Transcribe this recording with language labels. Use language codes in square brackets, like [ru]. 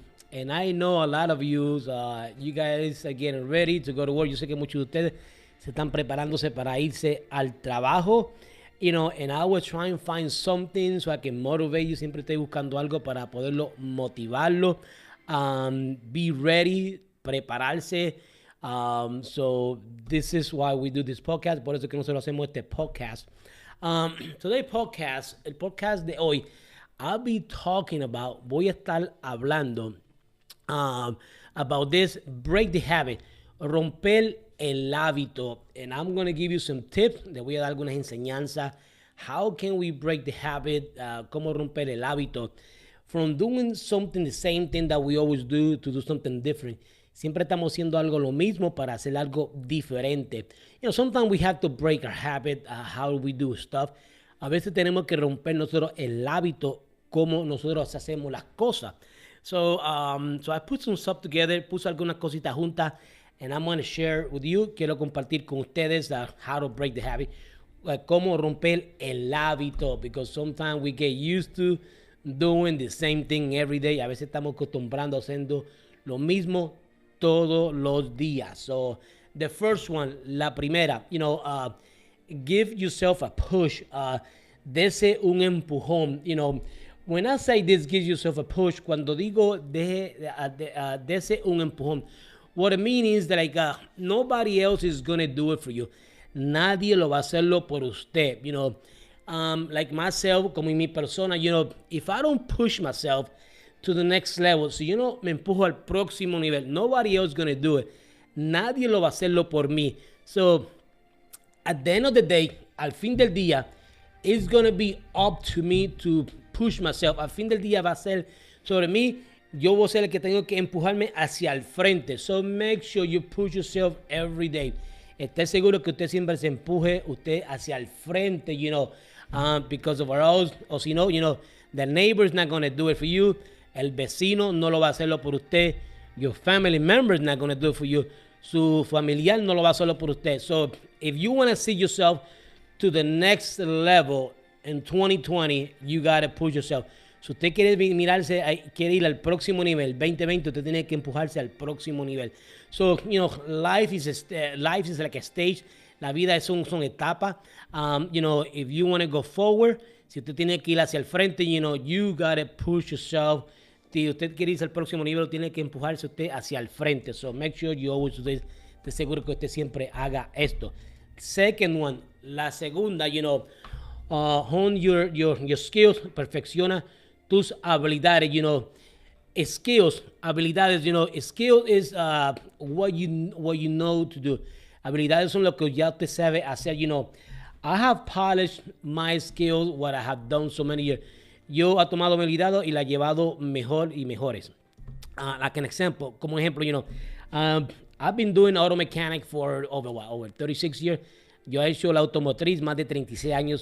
[en] And I know a lot of you guys are getting ready to go to work. [es] Yo sé que muchos de ustedes se están preparándose para irse al trabajo. [en] And I was trying to find something so I can motivate you. [es] Siempre estoy buscando algo para poderlo motivarlo. [en] Be ready, [es] prepararse. [en] So this is why we do this podcast. [es] Por eso que nosotros hacemos este podcast. [en] Today podcast, [es] el podcast de hoy, voy a estar hablando [en] about this, break the habit, [es] romper el hábito. [en] And I'm going to give you some tips. [es] Le voy a dar algunas enseñanzas. [en] How can we break the habit? [es] Cómo romper el hábito. [en] From doing something, the same thing that we always do, to do something different. [es] Siempre estamos haciendo algo lo mismo para hacer algo diferente. [en] Sometimes we have to break our habit, how we do stuff. [es] A veces tenemos que romper nosotros el hábito, como nosotros hacemos las cosas. [en] So I put some stuff together, [es] puse algunas cositas juntas, [en] and I'm going to share with you. [es] Quiero compartir con ustedes [en] how to break the habit, [es] cómo romper el hábito, [en] because sometimes we get used to doing the same thing every day. [es] A veces estamos acostumbrando haciendo lo mismo todos los días. [en] So the first one, [es] la primera, [en] give yourself a push. [es] Dese un empujón. [en] When I say this, give yourself a push, [es] cuando digo dese un empujón, [en] what it means is that nobody else is going to do it for you. [es] Nadie lo va a hacerlo por usted. [en] Like myself, [es] como mi persona, [en] if I don't push myself to the next level, [es] si yo no me empujo al próximo nivel, [en] nobody else is going to do it. [es] Nadie lo va a hacerlo por mí. [en] So, at the end of the day, [es] al fin del día, [en] it's going to be up to me to push myself. [es] Al fin del día va a ser sobre mí. Yo voy a ser el que tengo que empujarme hacia el frente. [en] So, make sure you push yourself every day. [es] Esté seguro que usted siempre se empuje usted hacia el frente, [en] because of our own, [es] o si no, [en] the neighbor's not going to do it for you. [es] El vecino no lo va a hacerlo por usted. [en] Your family member is not going to do it for you. [es] Su familiar no lo va a hacerlo por usted. [en] So, if you want to see yourself to the next level in 2020, you got to push yourself. [es] Si usted quiere quiere ir al próximo nivel, 2020, usted tiene que empujarse al próximo nivel. [en] So, life is like a stage. [es] La vida son etapas. [en] If you want to go forward, [es] si usted tiene que ir hacia el frente, [en] you got to push yourself. [es] Si usted quiere irse al próximo nivel, tiene que empujarse usted hacia el frente. [en] So make sure you always, [es] esté seguro que usted siempre haga esto. [en] Second one, [es] la segunda, [en] hone your skills, [es] perfecciona tus habilidades, [en] skills, habilidades, skill is what you know to do. [es] Habilidades son lo que ya usted sabe hacer, [en] I have polished my skills, what I have done so many years. [es] Yo ha tomado mi habilidad y la he llevado mejor y mejores. [en] Like an example, [es] como ejemplo, [en] I've been doing auto mechanic for over 36 years. [es] Yo he hecho la automotriz más de 36 años.